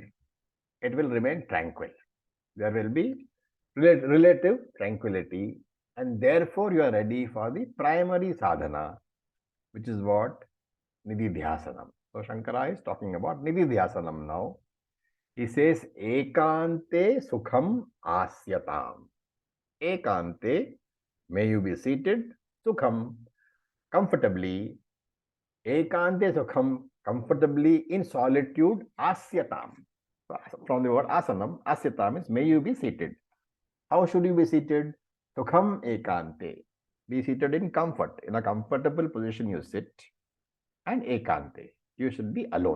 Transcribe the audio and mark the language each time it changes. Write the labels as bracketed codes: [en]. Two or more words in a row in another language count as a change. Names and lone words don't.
[en] It will remain tranquil. There will be relative tranquility, and therefore you are ready for the primary sadhana, which is what? Nididhyasanam. So Shankara is talking about Nididhyasanam now. He says, [sa] Ekante sukham asyatam. [en] Ekante, may you be seated, sukham, comfortably. [sa] Ekante sukham, [en] comfortably in solitude, asyatam. From the word asanam, asyatam is may you be seated. How should you be seated? [sa] Sukham ekante. [en] Be seated in comfort. In a comfortable position you sit. And ekante. You should be alone.